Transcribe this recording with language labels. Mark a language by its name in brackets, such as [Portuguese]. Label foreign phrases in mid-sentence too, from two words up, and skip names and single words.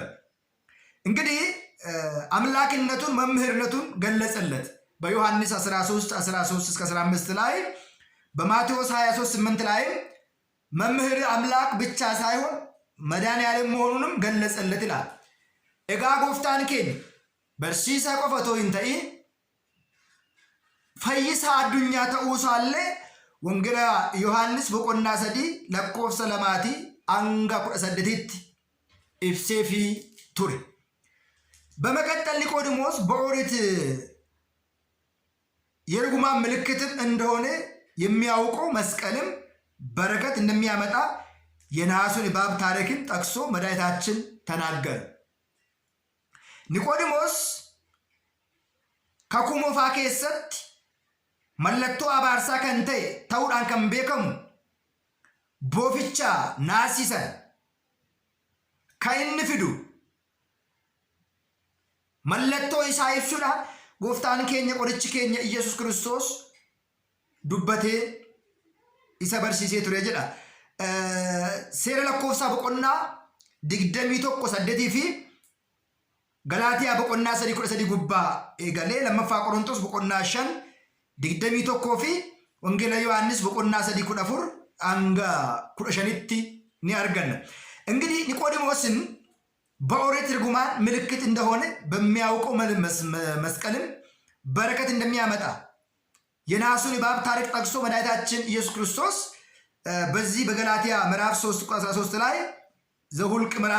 [Amharic] እንግዲህ አምላክነቱን መምህርነቱን ገለጸለት በዮሐንስ 13:13-15 ላይ በማቴዎስ 23:8 ላይ መምህር አምላክ ብቻ ሳይሆን መድኃኒዓለም መሆኑንም ገለጸለት ይላል። [Oromo] egaa gooftaan keenya barsiisaa qofa otoo hin ta'in fayyisaa addunyaa ta'uusaallee wangeela Yohaannis boqonnaa 3 lakkoofsa 2 hanga 18tti ibseefii ture. [Amharic] በመቀጠል ኒቆዲሞስ በኦሪት የርግማን ምልክትም እንደሆነ የሚያውቀው መስቀልም በረከት እንደሚያመጣ የነሐሱን እባብ ታሪክን ጠቅሶ መድኃኒታችን ተናገረ። [Oromo] ኒቆዲሞስ ከኩሞፋ keessatti mallattoo abaarsaa kan ta'e ta'uudhaan kan beekamu booficha naasisan kan inni fidu mallattoo isaa ibsuudhaan gooftaan keenya qorichi keenya Iyesuus Kiristoos dubbatee isa barsiisee ture jedha. Seera lakkoofsaa boqonnaa 21:8 fi Galaatiyaa boqonnaa 3:13 gubbaa eegalee lammaffaa Qorontos boqonnaa 5:21 fi wangeela Yohaannis boqonnaa 3:14 hanga 15tti ni arganna. [Amharic] እንግዲህ ኒቆዲሞስን በኦሪት ርግማን ምልክት እንደሆነ በሚያውቀው መስቀልም በረከት እንደሚያመጣ የነሐሱን እባብ ታሪክ ጠቅሶ መድኃኒታችን ኢየሱስ ክርስቶስ በዚህ በገላትያ ምዕራፍ 3:13 ላይ ዘሁልቅ ምዕራፍ